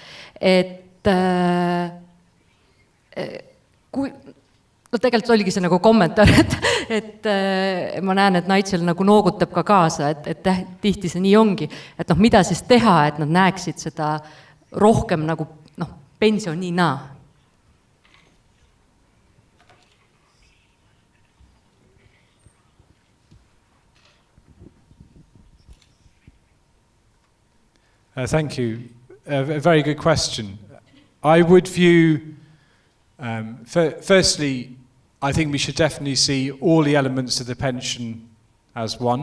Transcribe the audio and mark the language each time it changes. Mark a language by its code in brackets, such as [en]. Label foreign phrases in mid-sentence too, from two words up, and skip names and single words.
[et] Tegelikult oligi see nagu kommentaar, et ma näen, et Nigel nagu noogutab ka kaasa, et tihti see nii ongi, et mida siis teha, et nad näeksid seda rohkem nagu pensionina. [en] Thank you. A very good question. I would view, firstly, I think we should definitely see all the elements of the pension as one.